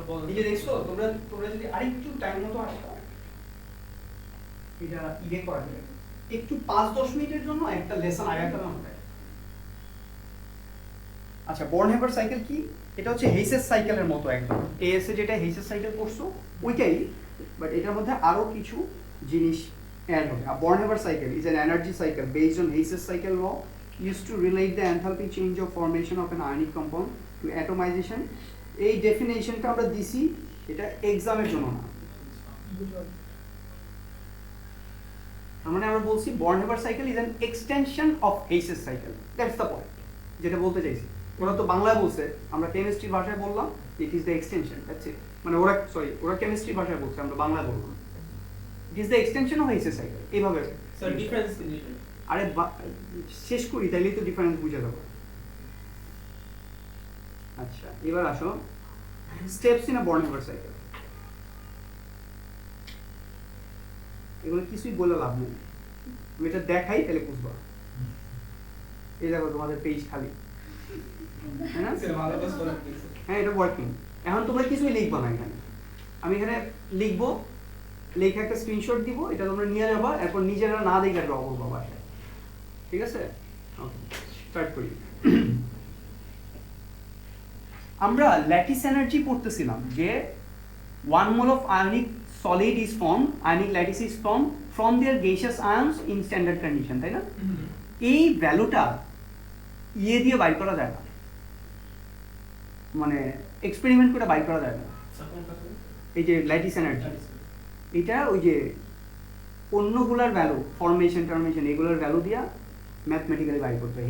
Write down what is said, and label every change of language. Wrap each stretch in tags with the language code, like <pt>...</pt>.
<bn>এই যে দেখছো, তোমরা যদি আরেকটু টাইম মতো আসো, এটা করা যাবে একটু 5-10 মিনিটের জন্য একটা লেসন আগাতে হবে। আচ্ছা, বর্নহেভার সাইকেল কি? এটা হচ্ছে হেইসেস সাইকেলের মতো একদম, এএস এ যেটা হেইসেস সাইকেল করছো ওইটাই, বাট এটার মধ্যে আরো কিছু জিনিস অ্যাড হবে।</bn> <en>আর Born Haber cycle is an energy cycle based on Hess's cycle law, used to relate the enthalpy change of formation of an ionic compound to atomization.</en> <bn>এই ডেফিনেশনটা আমরা দিছি, এটা এক্সামের জন্য না। তার মানে আমরা বলছি</bn> <en>Born Haber cycle is an extension of হেইসের cycle, that's the point</en> <bn>যেটা বলতে চাইছি। ওরা তো বাংলায় বলছে, আমরা কেমিস্ট্রি ভাষায় বললাম</bn> <en>It is the extension, that's it.</en> <bn>মানে ওরা কেমিস্ট্রি ভাষায় বলছে, আমরা বাংলায় বললাম</bn> <en>it is the extension of হেইসের cycle,</en> <bn>এইভাবে। স্যার ডিফারেন্স কি জিনিস? আরে শেষ করি তাইলেই তো ডিফারেন্স বুঝে যাবো। আচ্ছা এবার আসো</bn> <en>Steps in a Born Haber cycle.</en> <bn>এগুলো কিছুই বলে লাভ নেই, আমি এটা দেখাই তাহলে বুঝবা। এই দেখো তোমাদের পেজ খালি, হ্যাঁ না? স্যার ভালো কাজ করেন প্লিজ। হ্যাঁ এটা ওয়ার্কিং। এখন তোমরা কিছুই লিখবা না এখানে, আমি এখানে লিখবো, লেখা একটা স্ক্রিনশট দিব, এটা তোমরা নিয়ে যাবা, এরপর নিজেরা না দেখে ড্র করবা বাসায়, ঠিক আছে? ওকে স্টার্ট করি। আমরা ল্যাটিস এনার্জি পড়তেছিলাম যে</bn> <en>1 mole of ionic solid is formed, ionic lattice is formed from their gaseous ions in standard condition,</en> <bn>তাই না? এই ভ্যালুটা ইয়ে দিয়ে বাইর করা যায় না, মানে এক্সপেরিমেন্ট করে বাইর করা যায় না। এই যে ল্যাটিস এনার্জি, এটা ওই যে অন্যগুলার ভ্যালু ফরমেশন টার্মেশন এগুলোর ভ্যালু দিয়া ম্যাথমেটিক্যালি বাইর করতে হয়।</bn>